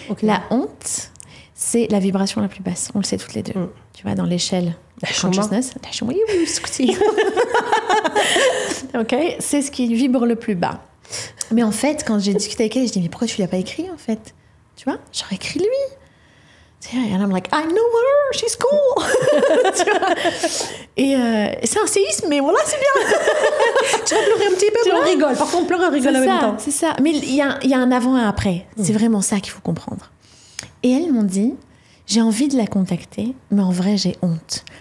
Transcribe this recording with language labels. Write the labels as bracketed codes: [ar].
[fr] La honte, c'est la vibration la plus basse. On le sait toutes les deux. Tu vois, dans l'échelle consciousness. OK, c'est ce qui vibre le plus bas. Mais en fait, quand j'ai discuté avec elle, je dis, mais pourquoi tu ne l'as pas écrit, en fait? Tu vois, j'aurais écrit lui. [en] And I'm like, I know her, she's cool. [fr] Tu vois? Et c'est un séisme, mais voilà, c'est bien. Tu vas pleurer un petit peu, mais on rigole. Parfois, on pleure et on rigole en même temps. C'est ça. Mais il y a un avant et un après. C'est vraiment ça qu'il faut comprendre. Et elles m'ont dit, j'ai envie de la contacter, mais en vrai, j'ai honte.